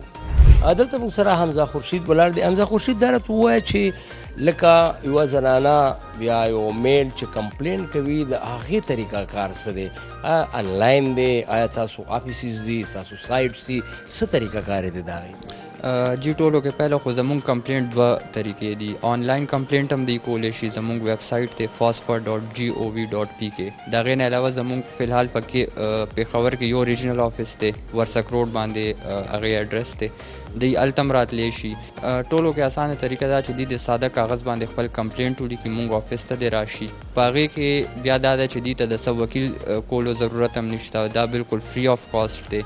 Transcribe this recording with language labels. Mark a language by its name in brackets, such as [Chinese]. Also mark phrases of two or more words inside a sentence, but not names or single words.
[Pashto] دلته موږ سره حمزه خورشید ولاړ دی. حمزه خورشید دا راته ووایه چې لکه یوه زنانه یا یو میل چې کمپلین کوي د هغې طریقه کار څه دی؟ آنلاین دی؟ آیا تاسو آفیسز دي، تاسو سایټس دي، څه طریقه کار دی د هغې؟ جی ټولو کې پهله خو زمونږ کمپلینټ دوه طریقې دي. [English] online complaint [Pashto] هم دی کولی شي. زمونږ [English] web site [Pashto] دی fospa.gov.pk. د هغې نه علاوه زمونږ فلحال پکې پېښور کې یو [English] regional office [Pashto] دی ورسک روډ باندې هغې ایډرس دی، دی هلته هم راتلی شي. ټولو کې اسانه طریقه دا چې دوی د ساده کاغذ باندې خپل کمپلینټ ولیکي، مونږ آفس ته دی راشي. په هغې کې بیا دا ده چې دوی ته د څه وکیل کولو ضرورت هم نشته، دا بالکل [English] free of cost [Pashto] دی.